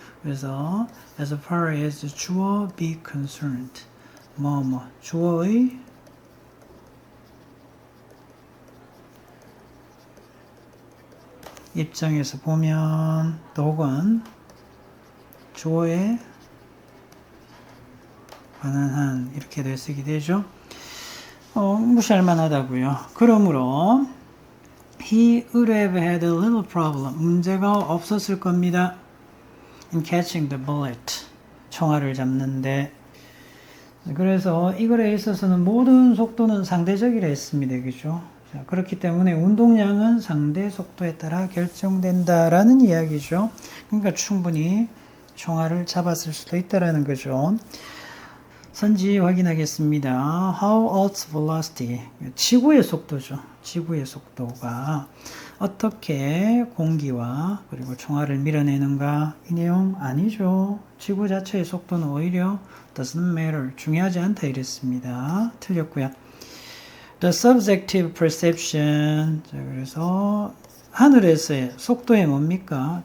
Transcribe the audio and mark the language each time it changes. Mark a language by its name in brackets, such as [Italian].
[Korean] 그래서 [English] as far as [Korean] 주어 [English] be concerned, [Korean] 뭐뭐 주어의 입장에서 보면 또 혹은 주어에 관한 한 이렇게 해석이 되죠. 무시할 만하다고요. 그러므로 [English] he would have had a little problem. [Korean] 문제가 없었을 겁니다. [English] in catching the bullet. [Korean] 총알을 잡는데. 그래서 이거에 있어서는 모든 속도는 상대적이라 했습니다. 그죠? 자, 그렇기 때문에 운동량은 상대 속도에 따라 결정된다라는 이야기죠. 그러니까 충분히 총알을 잡았을 수도 있다라는 거죠. 선지 확인하겠습니다. [English] How Earth's velocity, [Korean] 지구의 속도죠. 지구의 속도가 어떻게 공기와 그리고 총알을 밀어내는가? 이 내용 아니죠. 지구 자체의 속도는 오히려 [English] doesn't matter, [Korean] 중요하지 않다 이랬습니다. 틀렸고요. [English] The subjective perception, [Korean] 자, 그래서 하늘에서의 속도에 뭡니까?